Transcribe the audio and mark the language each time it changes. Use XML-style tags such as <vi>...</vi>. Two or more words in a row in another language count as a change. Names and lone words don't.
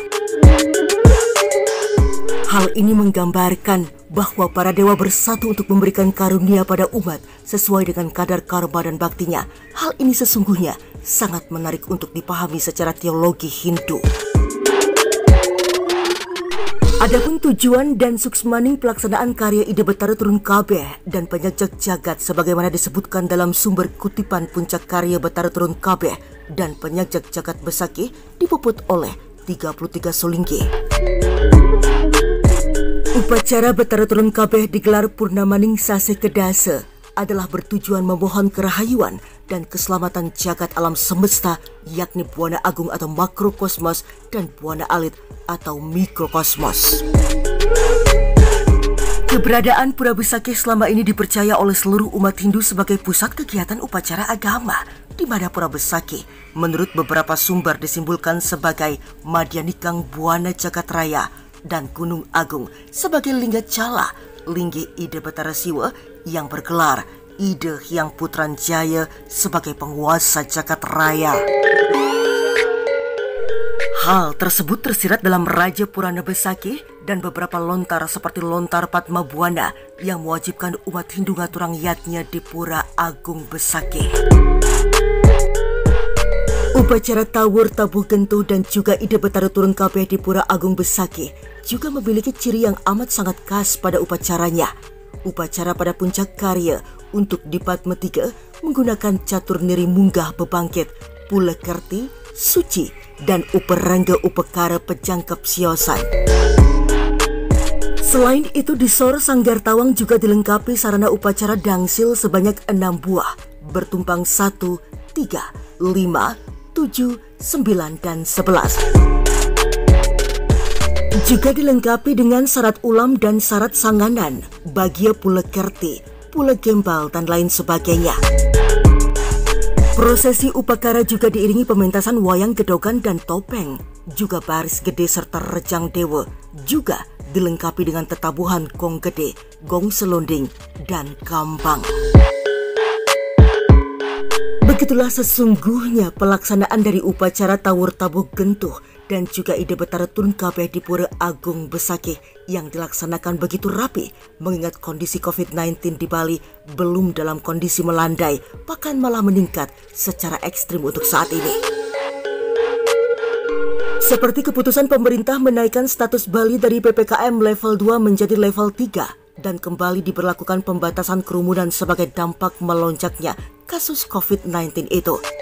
<id>Hal ini menggambarkan bahwa para dewa bersatu untuk memberikan karunia pada umat sesuai dengan kadar karma dan baktinya. Hal ini sesungguhnya sangat menarik untuk dipahami secara teologi Hindu. Adapun tujuan dan suksmaning pelaksanaan karya Ida Betara Turun Kabeh dan penyagjak jagat sebagaimana disebutkan dalam sumber kutipan puncak karya Betara Turun Kabeh dan penyagjak jagat Besakih dipuput oleh 33 Sulinggi. Upacara Betara Turun Kabeh digelar Purnamaning Sasih Kedasa adalah bertujuan memohon kerahayuan dan keselamatan jagat alam semesta, yakni Buana Agung atau makrokosmos dan Buana Alit atau mikrokosmos. Keberadaan Pura Besakih selama ini dipercaya oleh seluruh umat Hindu sebagai pusat kegiatan upacara agama. di mana Pura Besakih menurut beberapa sumber disimpulkan sebagai Madyanikang Buana Jagat Raya dan Gunung Agung sebagai Lingga Cala, Linggi Ida Betara Siwa yang bergelar Ida Hyang Putranjaya sebagai penguasa Jagat Raya. Hal tersebut tersirat dalam Raja Purana Besakih dan beberapa lontar seperti lontar Padma Buana yang mewajibkan umat Hindu</id> <ban>ngaturang yatnya</ban> <id>di Pura Agung Besakih. Upacara Tawur Tabuh Gentuh dan juga Ida Betara Turun Kabeh di Pura Agung Besakih juga memiliki ciri yang amat sangat khas pada upacaranya. Upacara pada puncak karya untuk di Padma 3 menggunakan catur niri munggah bebangkit, pula kerti, suci, dan uperangga</id> <ban>upekara pejangkep siosan.</ban> <id>Selain itu di Sor Sanggar Tawang juga dilengkapi sarana upacara dangsil sebanyak 6 buah, bertumpang 1, 3, 5, 7, 9, dan 11. Juga dilengkapi dengan syarat ulam dan syarat sanganan, bagia pula kerti, pula gembal, dan lain sebagainya. Prosesi upacara juga diiringi pementasan wayang gedogan dan topeng, juga baris gede serta rejang dewa, juga dilengkapi dengan tetabuhan gong gede, gong selonding, dan gambang. Begitulah sesungguhnya pelaksanaan dari upacara Tawur Tabuh Gentuh dan juga Ida Betara Turun Kabeh di Pura Agung Besakih yang dilaksanakan begitu rapi mengingat kondisi COVID-19 di Bali belum dalam kondisi melandai, bahkan malah meningkat secara ekstrim untuk saat ini. Seperti keputusan pemerintah menaikkan status Bali dari PPKM level 2 menjadi level 3 dan kembali diberlakukan pembatasan kerumunan sebagai dampak melonjaknya kasus COVID-19 itu.</id>